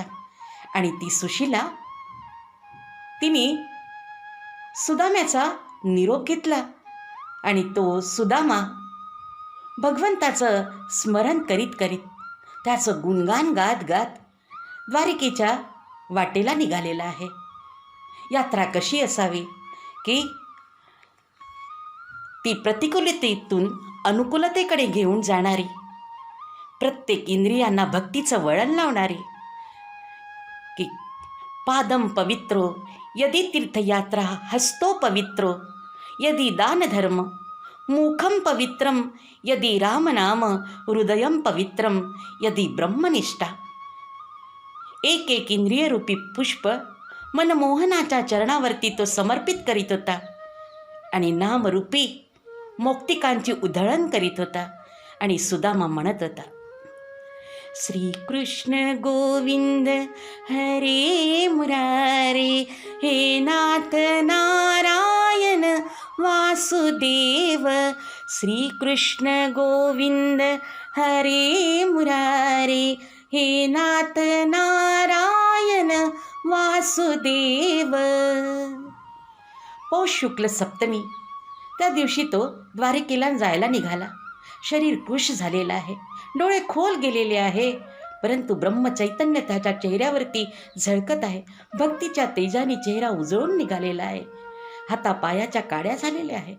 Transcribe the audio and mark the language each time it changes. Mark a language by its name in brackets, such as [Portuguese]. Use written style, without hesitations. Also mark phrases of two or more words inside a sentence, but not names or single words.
[Marathi] आणि ती सुशिला तिने सुदाम्याचा निरोप घेतला आणि तो सुदामा भगवंताचं स्मरण करीत करीत, त्याचं गुणगान गात गात द्वारिकेच्या वाटेला निघालेला आहे. यात्रा कशी असावी की ती प्रतिकूलतेतून अनुकूलतेकडे घेऊन जाणारी, प्रत्येक इंद्रियांना भक्तीचं वळण लावणारी, की [Sanskrit] पादम पवित्रो यदि तीर्थयात्रा हस्तो पवित्रो यदि दानधर्म मुखम पवित्रम यदि रामनाम हृदयम पवित्रम यदि ब्रह्मनिष्ठा. [Marathi] एक एक इंद्रियरूपी पुष्प मनमोहनाच्या चरणावरती तो समर्पित करीत होता आणि नामरूपी मौक्तिकांची उधळण करीत होता. आणि सुदामा म्हणत होता, [Sanskrit] श्रीकृष्ण गोविंद हरे मुरारे, हे नाथ नारायण नारायण वासुदेव, श्रीकृष्ण गोविंद हरे मुरारे, हे नाथ नारायण वासुदेव. [Marathi] पौष शुक्ल सप्तमी, त्या दिवशी तो द्वारकेला जायला निघाला. शरीर कृश झालेलं आहे, डोळे खोल गेलेले आहे, परंतु ब्रह्मचैतन्य त्याच्या चेहऱ्यावरती झळकत आहे. भक्तीच्या तेजाने चेहरा उजळून निघालेला आहे. हातापायाच्या काड्या झालेल्या आहे.